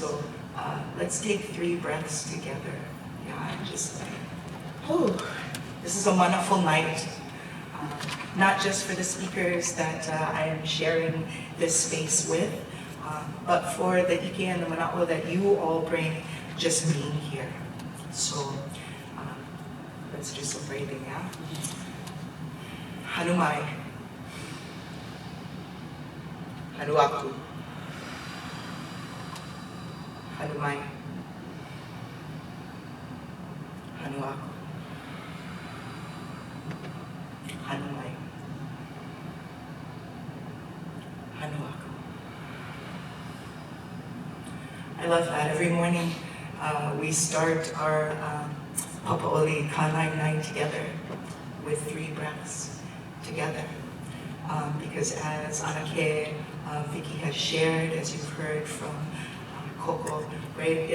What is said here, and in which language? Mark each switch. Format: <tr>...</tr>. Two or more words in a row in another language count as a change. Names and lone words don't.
<en>So let's take 3 breaths together. Yeah, just, this is a wonderful night. Not just for the speakers that I am sharing this space with, but for the ike and the mana'o that you all bring just being here. So let's do some breathing, yeah?</en> <haw>Hanumai. Hanuaku. Hanumai. Hanuaku. Hanumai. Hanuaku.</haw> <en>I love that. Every morning we start our Waiohuli Kai together with 3 breaths together. Because as Anake Vicky has shared, as you've heard from Coco, right?</en>